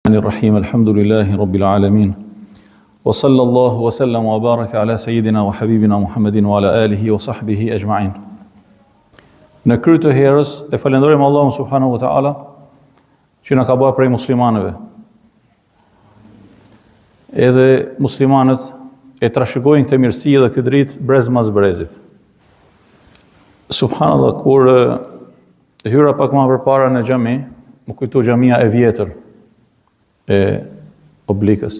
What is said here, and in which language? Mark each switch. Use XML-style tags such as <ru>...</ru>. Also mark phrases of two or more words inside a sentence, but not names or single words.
<ar>الرحيم الحمد لله رب العالمين وصلى الله وسلم وبارك على سيدنا وحبيبنا محمد وعلى آله وصحبه أجمعين.</ar> <sq>Në krye të herës e falenderojmë Allahun</sq> <ar>سبحانه وتعالى</ar> <sq>që na ka bërë prej muslimanëve. Edhe muslimanët e trashëgojnë këtë mirësi dhe këtë dritë brez mas brezit. Subhanallahu, kur hyra pak më përpara në xhami, më kujtu xhamia e vjetër e Oblikës.</sq>